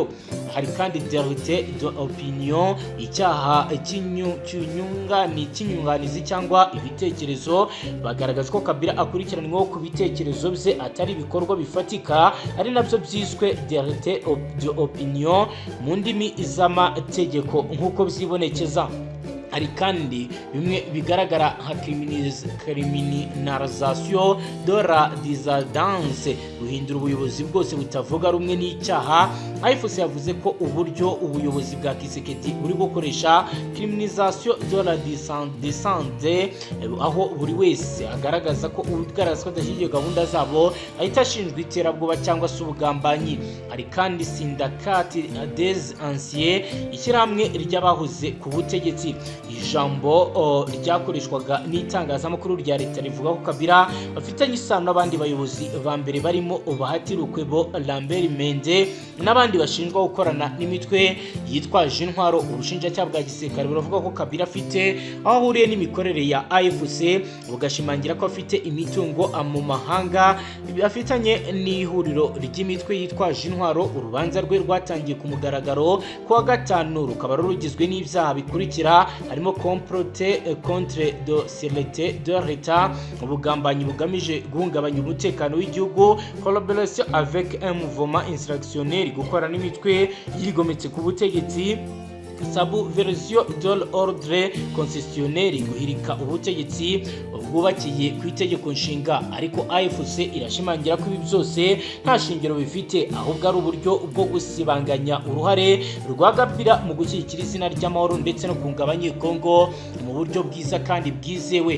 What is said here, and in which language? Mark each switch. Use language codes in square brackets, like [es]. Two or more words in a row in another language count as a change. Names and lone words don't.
[rw] Hari kandi [fr] délit d'opinion, [rw] icyaha cy'inyunganizi cyangwa ibitekerezo. Bagaragaza ko Kabila akurikiranweho ku bitekerezo bye atari ibikorwa bifatika, ari nabyo byiswe [fr] délit d'opinion [rw] mu ndimi z'amategeko nk'uko byibonekeza. Hari kandi bimwe bigaragara nka [fr] criminalisation de la dissidence, [rw] guhindura ubuyobozi bwose butavuga rumwe n'icyaha. AFC yavuze ko uburyo ubuyobozi bwa Kisekedi buri gukoresha [fr] criminalisation de la dissidence, [rw] aho buri wese agaragaza ko adashyigikiye gahunda zabo ahita ashinjwa iterabwoba cyangwa se ubugambanyi. Hari kandi [fr] syndicate des anciens, [rw] ishyirahamwe ry'abahoze ku butegetsi. Ijambo ryakoreshwaga n'itangazamakuru rya leta rivuga ko Kabila bafitanye isano n'abandi bayobozi ba mbere barimo Bahati Lukwebo, Lambert Mende n'abandi bashinjwa gukorana n'imitwe yitwaje intwaro. Ubushinjacyaha bwa gisirikare buravuga ko Kabila afite aho ahuriye n'imikorere ya AFC, bugashimangira ko afite imitungo mu mahanga afitanye n'ihuriro ry'imitwe yitwaje intwaro. Urubanza rwe rwatangiye ku mugaragaro kuwa gatanu, rukaba rugizwe n'ibyaha bikurikira, harimo [fr] complot contre de sécurité de l'État, [rw] ubugambanyi bugamije guhungabanya umutekano w'igihugu, [fr] collaboration avec un mouvement insurrectionnel, [rw] gukora n'imitwe yigometse ku butegetsi, [fr] subversion de l'ordre constitutionnel, [rw] guhirika ubutegetsi bwubakiye ku itegeko nshinga. Ariko AFC irashimangira ko ibi byose nta shingiro bifite, ahubwo ari uburyo bwo gusibanganya uruhare rwa Kabila mu gushyigikira izina ry'amahoro ndetse no kunga abanyekongo mu buryo bwiza kandi bwizewe.